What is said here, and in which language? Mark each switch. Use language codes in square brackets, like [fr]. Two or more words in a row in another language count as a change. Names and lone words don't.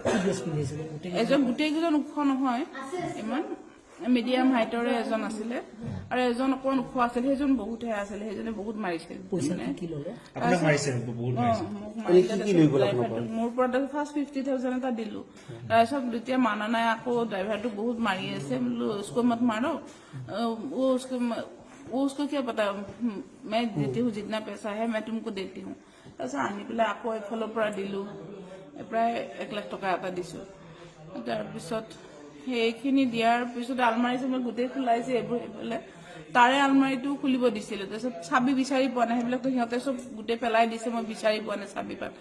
[as] এজন গোটেইকেইজন ওখ নহয়, ইমান মিডিয়াম হাইটৰে এজন আছিলে আৰু এজন অকণমান ওখ আছিলে, সেইজন বহুতহে আছিলে, সেইজনে বহুত মাৰিছিল। মোৰ পৰা ফাৰ্ষ্ট 50,000 এটা দিলোঁ। তাৰপিছত যেতিয়া মানা নাই, আকৌ ড্ৰাইভাৰটো বহুত মাৰি আছে, বোলো [hi] उसको मत मारो, वो उसको क्या पता, मैं देती हूँ जितना पैसा है मैं तुमको देती हूँ। [as] তাৰপিছত আনি পেলাই আকৌ এফালৰ পৰা দিলোঁ, প্ৰায় 1 লাখ টকা এটা দিছোঁ। তাৰপিছত সেইখিনি দিয়াৰ পিছত আলমাৰী চালমাৰী গোটেই খোলাইছে, এইবোৰ সেইফালে তাৰে আলমাৰীটো খুলিব দিছিলে। তাৰপিছত চাবি বিচাৰি পোৱা নাই, সেইবিলাকতো সিহঁতে চব গোটেই পেলাই দিছে, মই বিচাৰি পোৱা নাই চাবি পাত।